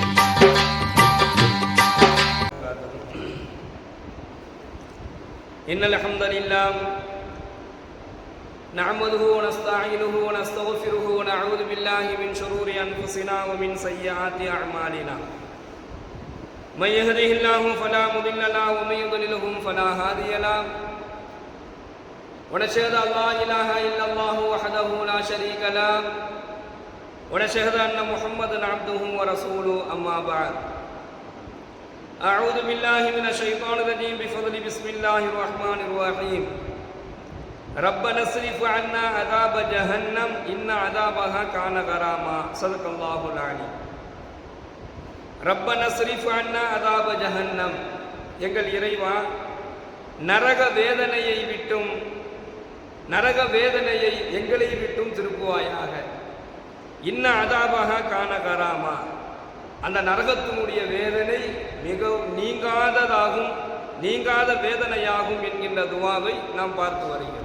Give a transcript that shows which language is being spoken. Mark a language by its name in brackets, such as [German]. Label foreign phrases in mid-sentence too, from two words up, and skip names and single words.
[Arabic] إن الحمد لله نحمده ونستعينه ونستغفره ونعوذ بالله من شرور أنفسنا ومن سيئات أعمالنا من يهده الله فلا مضل له ومن يضلله فلا هادي له ونشهد أن لا إله إلا الله وحده لا شريك له ونشهد أن محمدا عبده ورسوله أما بعد. أعوذ بالله من الشيطان الرجيم بفضل بسم الله الرحمن الرحيم. ربنا اصرف عنا عذاب جهنم إن عذابها كان غراما. صدق الله العلي. ربنا اصرف عنا عذاب جهنم. [Tamil] எங்கள் இறைவா, நரக வேதனையை எங்களை விட்டும் திருப்புவாயாக. [Arabic] إن عذابها كان غراما. [Tamil] அந்த நரகத்தினுடைய வேதனை மிகவும் நீங்காத வேதனையாகும் என்கின்ற துவாவை நாம் பார்த்து வருகிறோம்.